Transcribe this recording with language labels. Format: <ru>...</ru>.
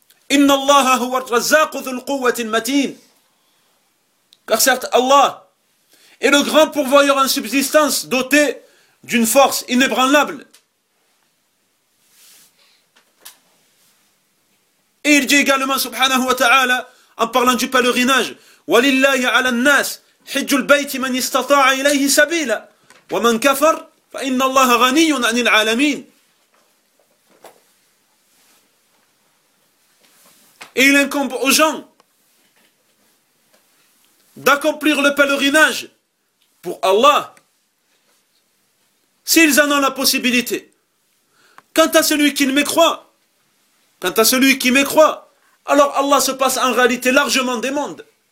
<ar>إِنَّ اللَّهَ هُوَ الرَّزَّاقُ ذُو الْقُوَّةِ الْمَتِينَ.</ar> <fr>Car certes, Allah est le grand pourvoyeur en subsistance doté d'une force inébranlable. Et il dit également, subhanahu wa ta'ala, en parlant du pèlerinage,</fr> <ar>وَلِلَّهِ عَلَى النَّاسِ حِجُّ الْبَيْتِ مَنْ إِسْتَطَاعَ إِلَيْهِ سَبِيلًا وَمَنْ كَفَرْ فَإِنَّ اللَّهَ غَنِيٌّ عَنِ الْعَالَمِينَ.</ar> <fr>Et il incombe aux gens d'accomplir le pèlerinage pour Allah s'ils en ont la possibilité. Quant à celui qui ne mécroit, quant à celui qui mécroit, alors Allah se passe en réalité largement des mondes.</fr>